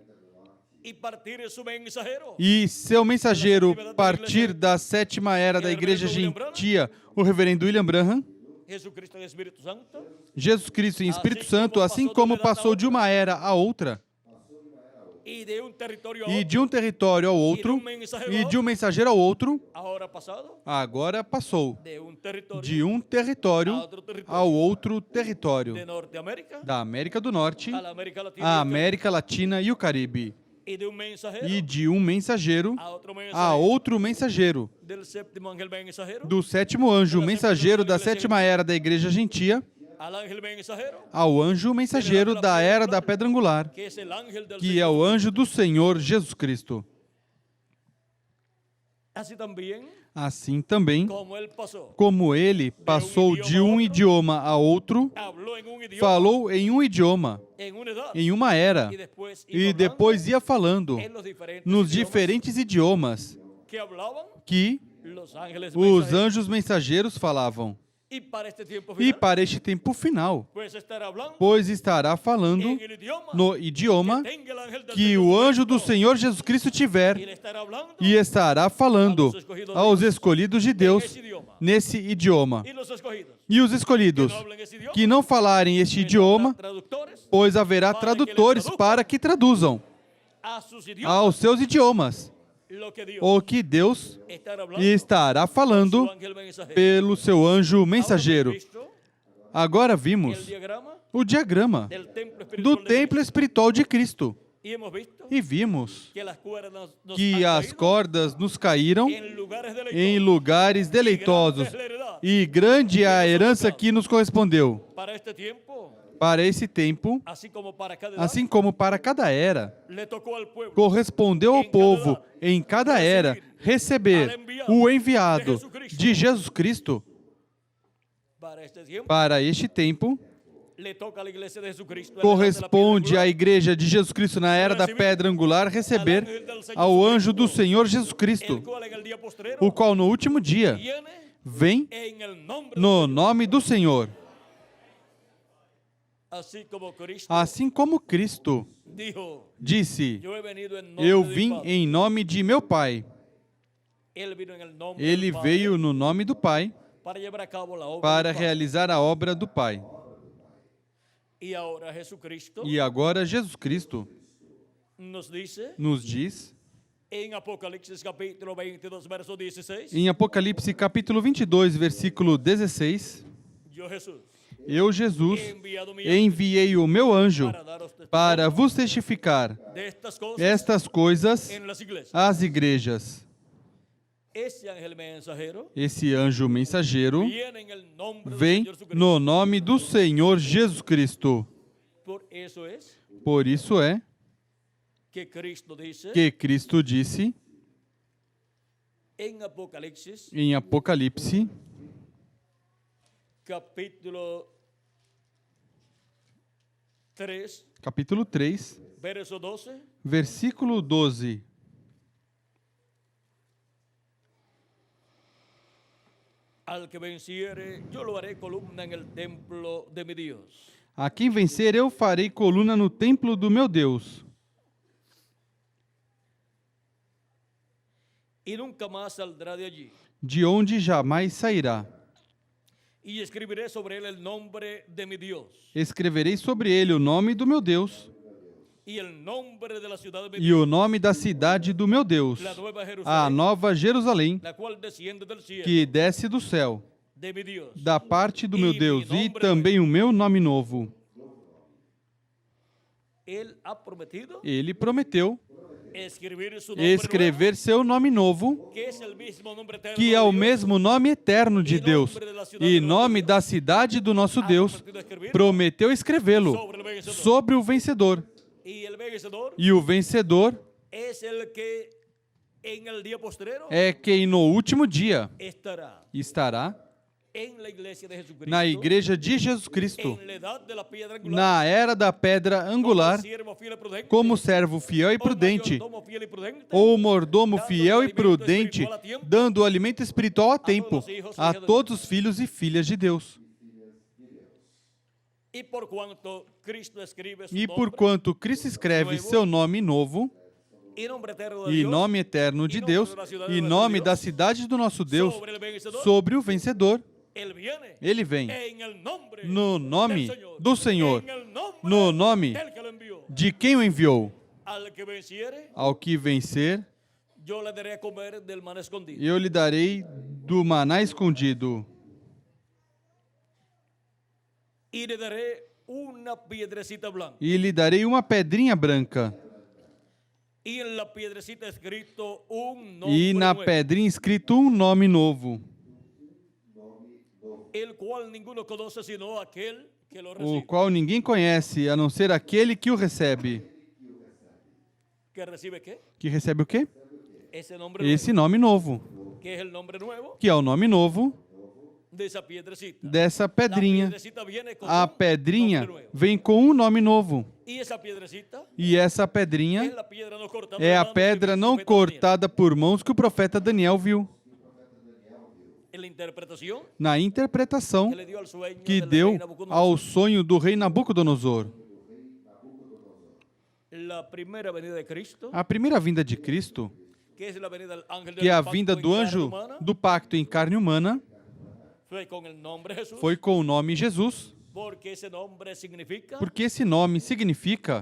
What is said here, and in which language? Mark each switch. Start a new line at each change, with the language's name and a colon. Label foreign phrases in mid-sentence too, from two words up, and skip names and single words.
Spanish: y partir su mensajero,
Portuguese: e seu mensageiro partir da sétima era da Igreja Gentia, o reverendo William Branham,
Spanish: Jesucristo en Espíritu Santo,
Portuguese: Jesus Cristo em Espírito Santo, assim como passou de uma era a outra,
Spanish: y de un territorio a
Portuguese: e
Spanish: otro,
Portuguese: de um território ao outro, e de um mensageiro ao outro,
Spanish: ahora pasado,
Portuguese: agora passou
Spanish: de un territorio
Portuguese: de um território ao outro território,
Spanish: de Norteamérica
Portuguese: da América do Norte,
Spanish: a la América Latina
Portuguese: a América Latina e o Caribe,
Spanish: y de un mensajero
Portuguese: e de um mensageiro
Spanish: a otro a mensajero,
Portuguese: outro mensageiro,
Spanish: del séptimo ángel mensajero
Portuguese: do sétimo anjo mensageiro da sétima era da Igreja Gentia,
Spanish: al ángel mensajero,
Portuguese: ao anjo mensageiro da era da Pedra Angular,
Spanish: que es el ángel del
Portuguese: que é
Spanish: Señor.
Portuguese: o anjo do Senhor Jesus Cristo.
Spanish: Así también
Portuguese: Assim também,
Spanish: como él pasó,
Portuguese: como ele passou de um idioma a outro,
Spanish: habló en un idioma,
Portuguese: falou em um idioma,
Spanish: en una edad,
Portuguese: em uma era, e depois ia falando
Spanish: en los diferentes
Portuguese: nos
Spanish: idiomas
Portuguese: diferentes idiomas
Spanish: que hablaban
Portuguese: que
Spanish: los ángeles
Portuguese: os
Spanish: mensajeros.
Portuguese: anjos mensageiros falavam.
Spanish: Y para este tiempo
Portuguese: E final, para este tempo final,
Spanish: pues estará hablando
Portuguese: pois estará falando
Spanish: en el idioma
Portuguese: no idioma
Spanish: tenga el ángel del
Portuguese: que
Spanish: Señor
Portuguese: o anjo do
Spanish: Jesucristo.
Portuguese: Senhor Jesus Cristo
Spanish: Y
Portuguese: tiver,
Spanish: le estará hablando
Portuguese: e estará falando aos escolhidos de Deus nesse idioma.
Spanish: y los escogidos
Portuguese: E os escolhidos
Spanish: no hablan ese idioma,
Portuguese: que não falarem este idioma,
Spanish: traductores
Portuguese: pois haverá tradutores para que traduzam
Spanish: a sus idiomas
Portuguese: aos seus idiomas
Spanish: lo que Dios
Portuguese: o que Deus
Spanish: estará hablando
Portuguese: estará
Spanish: su
Portuguese: falando
Spanish: ángel mensajero.
Portuguese: pelo seu anjo
Spanish: Ahora
Portuguese: mensageiro.
Spanish: hemos visto
Portuguese: Agora
Spanish: el
Portuguese: vimos
Spanish: diagrama
Portuguese: o diagrama
Spanish: del templo
Portuguese: do
Spanish: espiritual de
Portuguese: templo
Spanish: Cristo.
Portuguese: espiritual de Cristo
Spanish: Y hemos visto
Portuguese: e vimos
Spanish: que las cuerdas nos
Portuguese: que
Spanish: han
Portuguese: as
Spanish: caído
Portuguese: cordas nos caíram
Spanish: en lugares de
Portuguese: em lugares deleitosos, e grande é a herança que nos correspondeu.
Spanish: para este tiempo,
Portuguese: Para esse tempo,
Spanish: así como para cada edad,
Portuguese: assim como para cada era,
Spanish: le tocó al pueblo
Portuguese: correspondeu ao povo, em cada era, receber o enviado de Jesus Cristo.
Spanish: para este tiempo,
Portuguese: Para este tempo,
Spanish: le toca a la iglesia de Jesucristo
Portuguese: corresponde à Igreja de Jesus Cristo na era da Pedra Angular receber ao anjo do Senhor Jesus Cristo,
Spanish: el cual en el día postrero
Portuguese: o qual no último dia
Spanish: viene
Portuguese: vem
Spanish: en el nombre
Portuguese: no nome do Senhor.
Spanish: así como Cristo
Portuguese: Assim como Cristo
Spanish: dijo,
Portuguese: disse:
Spanish: yo he venido en nombre
Portuguese: Eu
Spanish: de mi
Portuguese: vim
Spanish: Padre.
Portuguese: em nome de meu Pai.
Spanish: Él vino en el nombre
Portuguese: Ele
Spanish: del Padre
Portuguese: veio no nome do Pai
Spanish: para llevar a cabo la obra
Portuguese: para
Spanish: del Padre.
Portuguese: realizar a obra do Pai.
Spanish: Y ahora Jesucristo
Portuguese: E agora Jesus Cristo
Spanish: nos dice
Portuguese: nos diz,
Spanish: en Apocalipsis capítulo 22 verso 16,
Portuguese: em Apocalipse capítulo 22, versículo 16,
Spanish: yo Jesús
Portuguese: Eu, Jesus,
Spanish: he enviado mi
Portuguese: enviei o meu anjo
Spanish: para daros testimonio
Portuguese: para vos testificar
Spanish: de estas cosas
Portuguese: estas coisas
Spanish: en las iglesias.
Portuguese: às igrejas.
Spanish: Ese ángel mensajero
Portuguese: Esse anjo mensageiro
Spanish: viene en el nombre del
Portuguese: vem
Spanish: Señor Jesucristo.
Portuguese: no nome do Senhor Jesus Cristo.
Spanish: Por eso es
Portuguese: Por isso é
Spanish: que Cristo dice
Portuguese: que Cristo disse
Spanish: en Apocalipsis
Portuguese: em Apocalipse,
Spanish: capítulo 3,
Portuguese: capítulo 3,
Spanish: verso 12,
Portuguese: versículo 12.
Spanish: al que venciere, yo lo haré columna en el templo de mi Dios.
Portuguese: A quem vencer, eu farei coluna no templo do meu Deus.
Spanish: y nunca más saldrá de allí.
Portuguese: de onde jamais sairá.
Spanish: Y escribiré sobre él el nombre de mi Dios
Portuguese: Escreverei sobre ele o nome do meu Deus
Spanish: y el nombre de la ciudad de mi
Portuguese: e o
Spanish: Dios,
Portuguese: nome da cidade do meu Deus,
Spanish: la nueva
Portuguese: a
Spanish: Jerusalén,
Portuguese: nova Jerusalém,
Spanish: la cual desciende del cielo
Portuguese: que desce do céu,
Spanish: de mi Dios.
Portuguese: da parte do meu Deus, e também o meu nome novo.
Spanish: Él ha prometido
Portuguese: Ele prometeu
Spanish: escribir su nombre
Portuguese: escrever seu nome novo,
Spanish: nuevo, que es el mismo nombre eterno
Portuguese: que
Spanish: de
Portuguese: é o
Spanish: Dios.
Portuguese: mesmo nome eterno de Deus, e nome da cidade do nosso Deus, prometeu escrevê-lo sobre o vencedor.
Spanish: Y el vencedor
Portuguese: E o vencedor
Spanish: es el que en el día postrero
Portuguese: é quem no último dia
Spanish: estará
Portuguese: estará
Spanish: en la iglesia de Jesucristo,
Portuguese: na igreja de Jesus Cristo,
Spanish: en la edad de la piedra angular,
Portuguese: na era da pedra angular,
Spanish: siervo fiel y prudente,
Portuguese: como servo fiel e o prudente,
Spanish: mayordomo fiel y prudente,
Portuguese: ou mordomo fiel e prudente, dando alimento espiritual a tempo a todos os filhos e filhas de Deus.
Spanish: y por cuanto Cristo escribe su
Portuguese: E
Spanish: nombre
Portuguese: porquanto Cristo escreve seu nome novo
Spanish: y nombre eterno de
Portuguese: e
Spanish: Dios
Portuguese: nome eterno de Deus e nome da cidade do nosso Deus
Spanish: sobre el vencedor,
Portuguese: sobre o vencedor,
Spanish: él viene
Portuguese: ele vem
Spanish: en el nombre
Portuguese: no nome
Spanish: del Señor,
Portuguese: do Senhor,
Spanish: en el nombre
Portuguese: no nome
Spanish: del que lo envió.
Portuguese: de quem o enviou.
Spanish: Al que venciere,
Portuguese: Ao que vencer,
Spanish: yo le daré a comer del maná escondido.
Portuguese: eu lhe darei do maná escondido,
Spanish: Y le daré una piedrecita blanca.
Portuguese: e lhe darei uma pedrinha branca,
Spanish: Y en la piedrecita escrito un
Portuguese: e
Spanish: nombre
Portuguese: na
Spanish: nuevo,
Portuguese: pedrinha escrito um nome novo,
Spanish: el cual ninguno conoce sino aquel que lo
Portuguese: o
Spanish: recibe.
Portuguese: qual ninguém conhece, a não ser aquele que o recebe.
Spanish: ¿Que recibe qué?
Portuguese: Que recebe o quê?
Spanish: Ese nombre
Portuguese: Esse nome novo,
Spanish: nuevo, que es el nombre nuevo
Portuguese: que é o nome novo
Spanish: de esa piedrecita.
Portuguese: dessa
Spanish: La
Portuguese: pedrinha.
Spanish: piedrecita viene con
Portuguese: A
Spanish: un
Portuguese: pedrinha
Spanish: nombre nuevo.
Portuguese: vem com um nome novo.
Spanish: Y esa piedrecita
Portuguese: E essa
Spanish: es
Portuguese: pedrinha
Spanish: la piedra no cortada
Portuguese: é
Spanish: de
Portuguese: a
Spanish: mano que
Portuguese: pedra
Spanish: vio el
Portuguese: não
Spanish: profeta Daniel.
Portuguese: cortada por mãos que o profeta Daniel viu.
Spanish: En la interpretación
Portuguese: Na interpretação
Spanish: que le dio al sueño
Portuguese: que
Spanish: del
Portuguese: deu
Spanish: rey Nabucodonosor.
Portuguese: ao sonho do rei Nabucodonosor.
Spanish: La primera venida de Cristo,
Portuguese: A primeira vinda de Cristo,
Spanish: que es la venida del ángel
Portuguese: que é a
Spanish: del
Portuguese: vinda
Spanish: pacto
Portuguese: do
Spanish: en carne
Portuguese: anjo
Spanish: humana,
Portuguese: do pacto em carne humana,
Spanish: fue con el nombre Jesús,
Portuguese: foi com o nome Jesus,
Spanish: porque ese nombre significa
Portuguese: porque esse nome significa